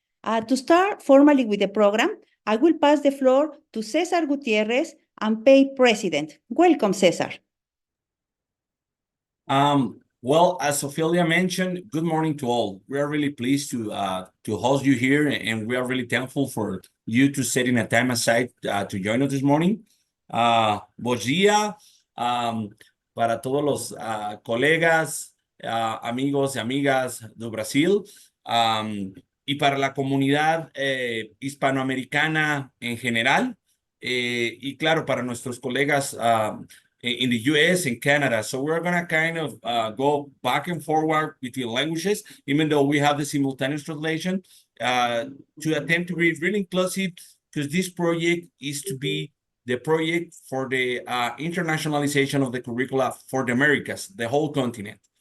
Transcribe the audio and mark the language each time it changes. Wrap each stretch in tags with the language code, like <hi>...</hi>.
<en>To start formally with the program, I will pass the floor to Cesar Gutierrez, AMPEI President. Welcome, Cesar. Well, as Ophelia mentioned, good morning to all. We are really pleased to host you here, and we are really thankful for you to setting a time aside to join us this morning.</en> <pt>Bom dia</pt> <es>para todos los colegas, amigos y amigas</es> <pt>do Brasil,</pt> <es>y para la comunidad hispanoamericana en general, y claro, para nuestros colegas</es> <en>in the US and Canada. So we're going to kind of go back and forward between languages, even though we have the simultaneous translation, to attempt to be really inclusive, because this project is to be the project for the internationalization of the curricula for the Americas, the whole continent.</en>